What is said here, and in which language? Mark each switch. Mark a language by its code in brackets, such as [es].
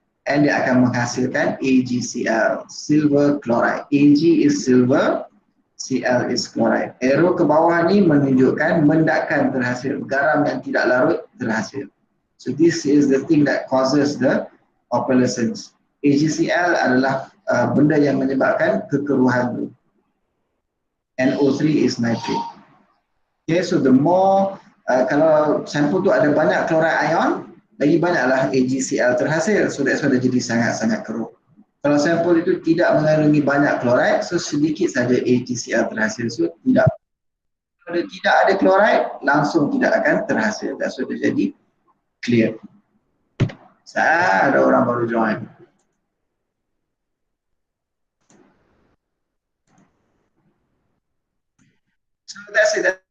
[ms] and dia akan menghasilkan AgCl, silver chloride. [en] Ag is silver, Cl is chloride. [ms] Arrow ke bawah ni menunjukkan mendakan terhasil, garam yang tidak larut terhasil. [en] So this is the thing that causes the opalescence. [ms] AgCl adalah benda yang menyebabkan kekeruhan tu. [en] NO3 is nitrate. Okay, so the more [ms] kalau sampel tu ada banyak chloride ion, lagi banyaklah AgCl terhasil. [en] So that's why [ms] dia jadi sangat-sangat keruh. Kalau sampel itu tidak mengandungi banyak chloride, so sedikit saja AgCl terhasil. So tidak. Kalau tidak ada chloride, langsung tidak akan terhasil. [en] That's why [ms] dia jadi clear. Ada orang baru join. [en] So that's it.